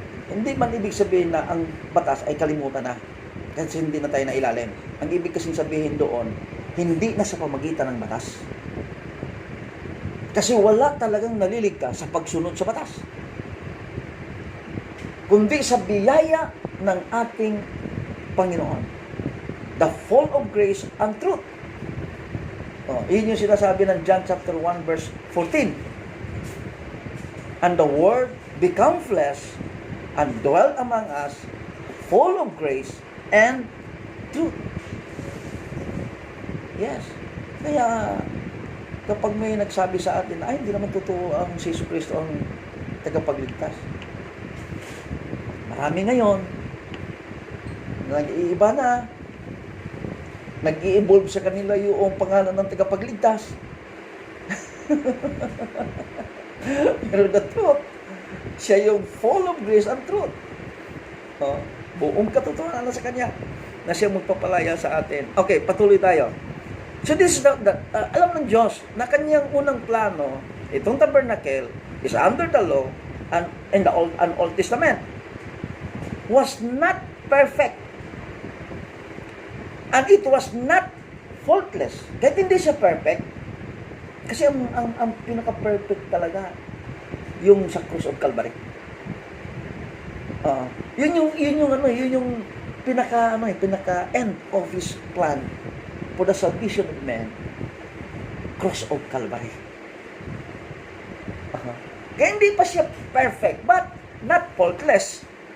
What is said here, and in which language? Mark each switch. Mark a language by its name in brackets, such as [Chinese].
[Filipino] Hindi man ibig sabihin na ang batas ay kalimutan na. Kasi hindi na tayo na ilalim. Ang ibig kasing sabihin doon, hindi na sa pamagitan ng batas. Kasi wala talagang naliligtas sa pagsunod sa batas, kundi sa biyaya ng ating Panginoon. [English] The fall of grace and truth. [Filipino] Yun yung sinasabi ng [English] John chapter 1 verse 14. "And the Word become flesh and dwelt among us, full of grace and truth." Yes. [Filipino] Kaya kapag may nagsabi sa atin, ay, hindi naman totoo ang si Jesu Cristo ang tagapagligtas. Marami ngayon, nag-iiba na, nag-i-evolve sa kanila yung pangalan ng tagapagligtas. Pero [English] the truth, [Filipino] siya yung [English] full of grace and truth. [Filipino] Buong katotohanan na sa Kanya, na siya magpapalaya sa atin. [English] Okay, [Filipino] patuloy tayo. [English] So this is [Filipino] alam ng Diyos na Kanyang unang plano, itong [English] tabernacle is under the law and in the Old Testament. Was not perfect. And it was not faultless. [Filipino] Kahit hindi siya perfect, kasi ang pinaka-perfect talaga yung sa Cross of Calvary. Yun yung pinaka [English] end of His plan for the salvation of man. Cross of Calvary. [Filipino] Kaya hindi pa siya perfect, [English] but not faultless.